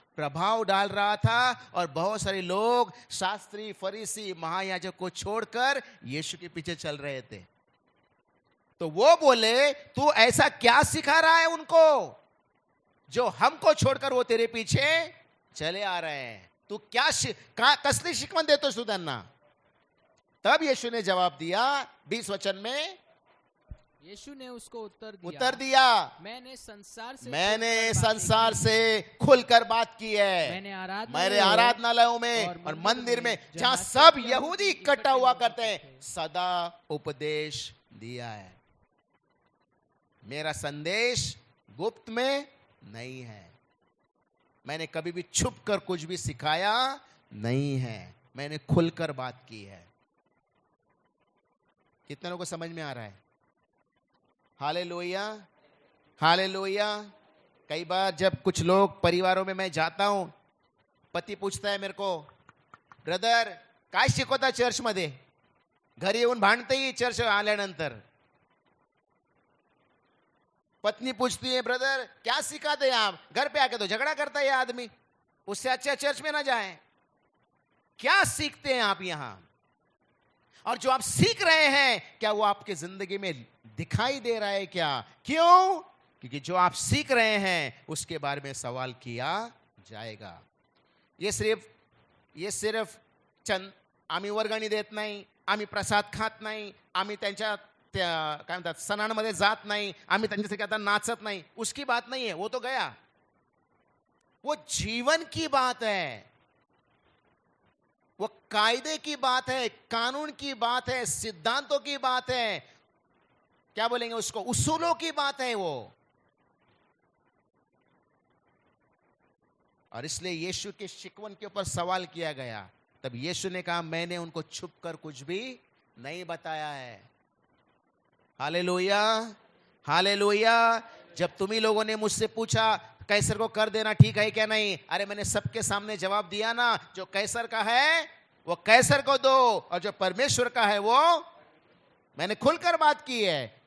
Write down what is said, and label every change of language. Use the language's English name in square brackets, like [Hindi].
[Hindi] प्रभाव डाल रहा था। और बहुत सारे लोग शास्त्री, फरीसी, महायाजक को छोड़कर यीशु के पीछे चल रहे थे। तो वो बोले, तू ऐसा क्या सिखा रहा है उनको जो हमको छोड़कर वो तेरे पीछे चले आ रहे हैं? [Marathi] तू क्या कसली शिकवण देतोस तू त्यांना? [Hindi] तब यीशु ने जवाब दिया 20 वचन में, यीशु ने उसको उत्तर दिया, मैंने संसार से खुलकर बात की है। मैंने आराधनालयों में और मंदिर में, जहां सब यहूदी इकट्ठा हुआ करते हैं, सदा उपदेश दिया है। मेरा संदेश गुप्त में नहीं है। मैंने कभी भी छुप कर कुछ भी सिखाया नहीं है, मैंने खुलकर बात की है। कितने लोगों को समझ में आ रहा है? Hallelujah, hallelujah. कई बार जब कुछ लोग परिवारों में मैं जाता हूं, पति पूछता है मेरे को, ब्रदर [Marathi] काय शिकवता चर्च मध्ये? घरी येऊन भांडतेही चर्च आल्यानंतर। [Hindi] पत्नी पूछती है, ब्रदर क्या सिखाते हैं आप? घर पे आके तो झगड़ा करता है आदमी, उससे अच्छा चर्च में ना जाए। क्या सीखते हैं आप यहां? और जो आप सीख रहे हैं, क्या वो आपके जिंदगी में दिखाई दे रहा है क्या? क्यों? क्योंकि जो आप सीख रहे हैं उसके बारे में सवाल किया जाएगा। ये सिर्फ चंद [Marathi] आम्ही वर्गणी देत नाही, आम्ही प्रसाद खात नाही, आम्ही त्यांच्या काय म्हणतात सणांमध्ये जात नाही, आम्ही त्यांच्यासाठी आता नाचत नाही, [Hindi] उसकी बात नहीं है। वो तो गया, वो जीवन की बात है, वो कायदे की बात है, कानून की बात है, सिद्धांतों की बात है, क्या बोलेंगे उसको, उसूलों की बात है वो। और इसलिए यीशु के शिकवण के ऊपर सवाल किया गया। तब यीशु ने कहा, मैंने उनको छुप कर कुछ भी नहीं बताया है। Hallelujah, hallelujah. जब तुम्ही लोगों ने मुझसे पूछा कैसर को कर देना ठीक है क्या नहीं, अरे मैंने सबके सामने जवाब दिया ना, जो कैसर का है वो कैसर को दो, और जो परमेश्वर का है वो मैंने खुलकर बात की है।